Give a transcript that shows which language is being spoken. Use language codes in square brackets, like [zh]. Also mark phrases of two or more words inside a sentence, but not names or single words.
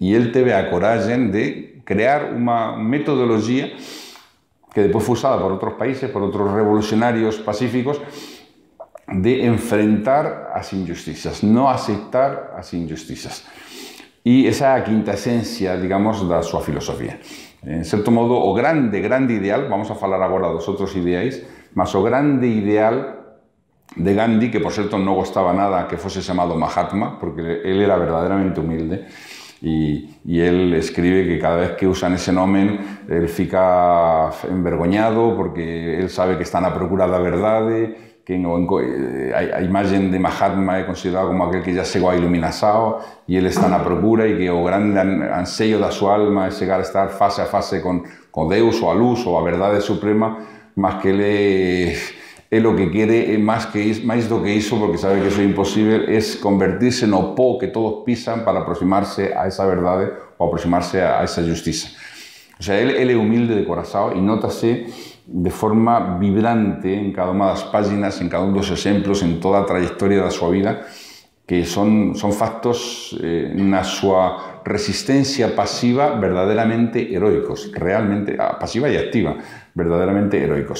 [gl] E ele teve a coragem de crear unha metodoloxía que depois foi usada por outros países, por outros revolucionarios pacíficos, de enfrentar as injusticias, non aceitar as injusticias. E esa é a quinta esencia, digamos, da súa filosofía. En certo modo, o grande ideal, vamos a falar agora dos outros ideais, mas o grande ideal de Gandhi, que por certo non gostaba nada que fose chamado Mahatma, porque él era verdadeiramente humilde, e él escribe que cada vez que usan ese nome, él fica envergoñado, porque él sabe que está na procura da verdade, que a imagen de Mahatma é considerada como aquel que ya chegou a iluminação, e él está na procura, e que o grande anseio da súa alma é chegar a estar face a face con Deus, ou a luz, ou a verdade suprema, mas que él [es] lo que quiere [gl] máis do que iso, porque sabe que iso é imposible, [es] es convertirse [gl] no pó que todos pisan para aproximarse a esa verdade ou aproximarse a esa justiza. [es] O sea, [gl] él é humilde de corazón e nótase de forma vibrante en cada unha das páginas, en cada un dos exemplos, en toda a trayectoria da súa vida, que son factos na súa resistencia pasiva verdadeiramente heroicos, realmente pasiva e activa, verdadeiramente heroicos.